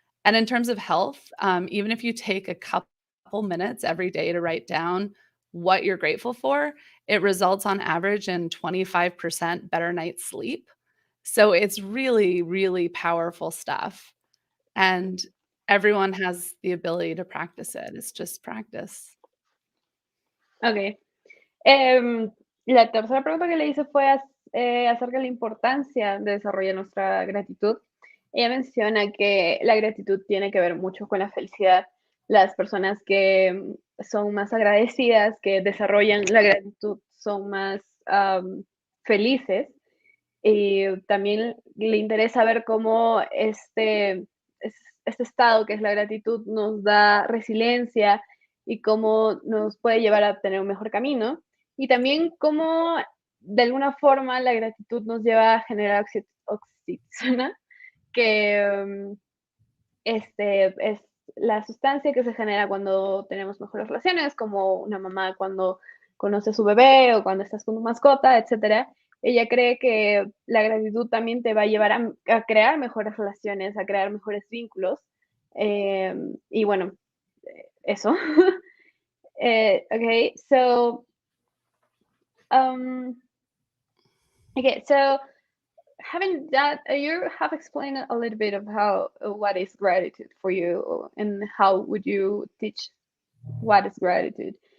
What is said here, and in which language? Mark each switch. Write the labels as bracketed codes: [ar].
[en] And in terms of health, even if you take a couple minutes every day to write down what you're grateful for, it results on average in 25% better night's sleep. So it's really, really powerful stuff. And everyone has the ability to practice it. It's just practice. Ok. [es] La tercera pregunta que le hice fue acerca de la importancia de desarrollar nuestra gratitud. Ella menciona que la gratitud tiene que ver mucho con la felicidad. Las personas que son más agradecidas, que desarrollan la gratitud, son más felices. Y también le interesa ver cómo este estado que es la gratitud nos da resiliencia y cómo nos puede llevar a tener un mejor camino. Y también cómo de alguna forma la gratitud nos lleva a generar oxitocina, que es la sustancia que se genera cuando tenemos mejores relaciones, como una mamá cuando conoce a su bebé o cuando estás con tu mascota, etcétera. Ella cree que la gratitud también te va a llevar a crear mejores relaciones, a crear mejores vínculos. Y bueno, eso. [en] Okay, so um, okay, so having that, you have explained a little bit of how what is gratitude for you, and how would you teach what is gratitude.